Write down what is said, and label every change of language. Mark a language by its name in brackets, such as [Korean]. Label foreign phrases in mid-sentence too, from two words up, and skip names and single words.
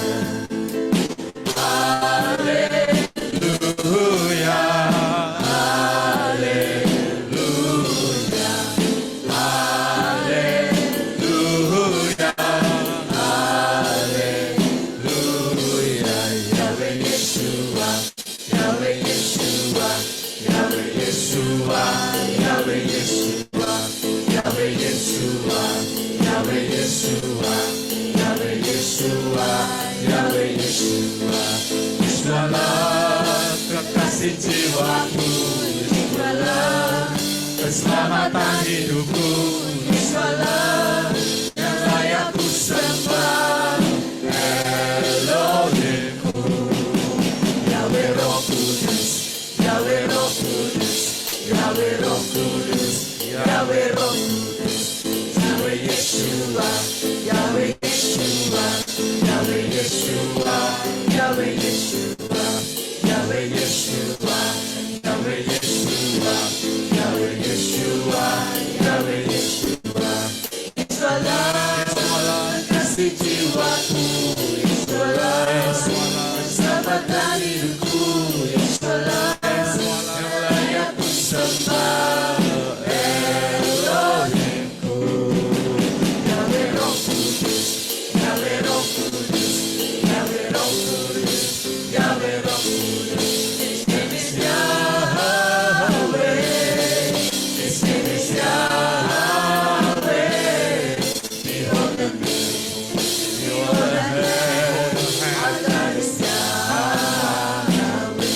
[Indonesian] Haleluya, haleluya, haleluya, haleluya. Yahweh Yeshua, Yahweh Yeshua, Yahweh Yeshua, Yahweh Yeshua, Yahweh Yeshua, Yahweh Yeshua, Yahweh Yeshua, Yahweh Yeshua. Yeshualah kekasih jiwaku, Yeshualah keselamatan hidupku, Yeshualah yang layak ku sembah, Elohimku, Yahweh Roh Kudus, Yahweh Roh Kudus, Yahweh Roh Kudus, Yahweh Roh Kudus, Yahweh Yeshua, Yahweh Yeshua, Yahweh Yeshua, Yahweh Yeshua, Yahweh Yeshua, Yahweh Yeshua, Yahweh Yeshua, Yahweh Yeshua. Yeshualah kasih jiwaku, Yeshualah keselamatan hidupku, Yeshualah yang layak ku sembah, Elohimku, Yahweh Roh Kudus, Yahweh Roh Kudus, Yahweh Roh Kudus, Yahweh Roh Kudus. [English] His name is Yahweh, His name is Yahweh. Behold the beauty, behold the head, our God is Yahweh.